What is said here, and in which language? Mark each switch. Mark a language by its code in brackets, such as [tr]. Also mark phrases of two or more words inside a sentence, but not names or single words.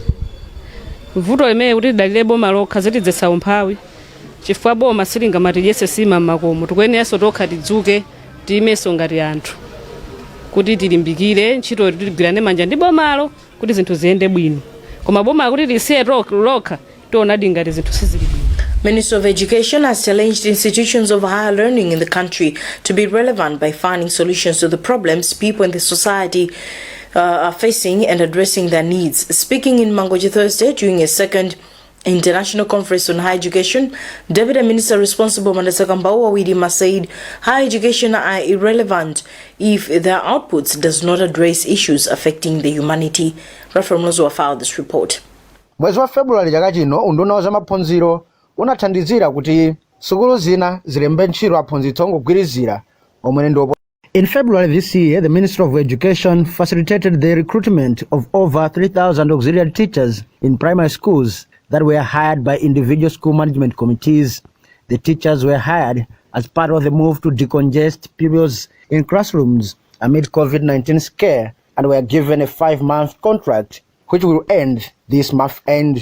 [ny] Vuto limene kuti dalire boma lokha zitidzetsa umphawi chifukwa boma silingamati yese sima makomo tikuyeneranso tokha tidzuke tiyimenso ngati anthu kuti tilimbikire ntchito tigwirane manja ndi bomalo kuti zinthu ziyende bwino koma boma kuti lisiye lokha tiona ngati zinthu sizili bwino. [en] Minister of Education has challenged institutions of higher learning in the country to be relevant by finding solutions to the problems people in the society are facing and addressing their needs. Speaking in Mangochi Thursday during a second International Conference on Higher Education, Deputy Minister responsible Mandasakambao Widima said higher education are irrelevant if their outputs does not address issues affecting the humanity. Referee Mlozo filed this report. [ny] Mwezi wa February chaka chino unduna wa zamaphunziro unathandizira kuti sukulu zina zilembe ntchito aphunzitsi ongogwirizira omwe ndopo. [en] In February this year, the Ministry of Education facilitated the recruitment of over 3,000 auxiliary teachers in primary schools that were hired by individual school management committees. The teachers were hired as part of the move to decongest pupils in classrooms amid COVID-19 scare and were given a 5-month contract which will end this month end.